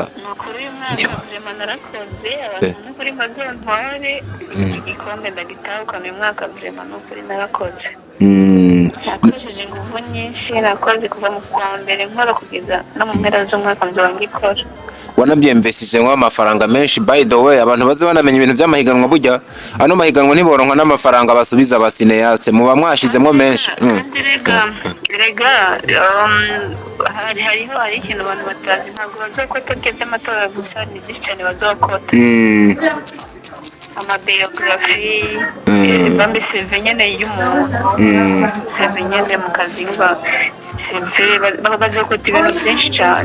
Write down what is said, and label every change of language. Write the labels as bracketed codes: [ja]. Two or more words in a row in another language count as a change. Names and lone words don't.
[rn] Nukuri uyu mwaka vraiment narakoze, abantu kuri mazontware igikombe ndagitahukana uyu mwaka vraiment nukuri narakoze. Nakoresheje ingufu nyinshi, nakoze kuva mu kwa mbere nkora kugeza no mu mpera z'umwaka nzoba ngikora. Wanabyemvesije ngo amafaranga menshi. [en] By the way, [rn] abantu baze banamenya ibintu by'amahiganwa burya ano mahiganwa ntiboronka n'amafaranga basubiza abasineyase, muba mwashizemo menshi. Rega hari ikintu abantu batazi, ntabwo bazokota by'amatora gusa, ni byinshi cyane bazokota. Amabiography, bambi CV nyene y'umuntu, CV nyene mu kazi CV bazokota ibintu byinshi cyane.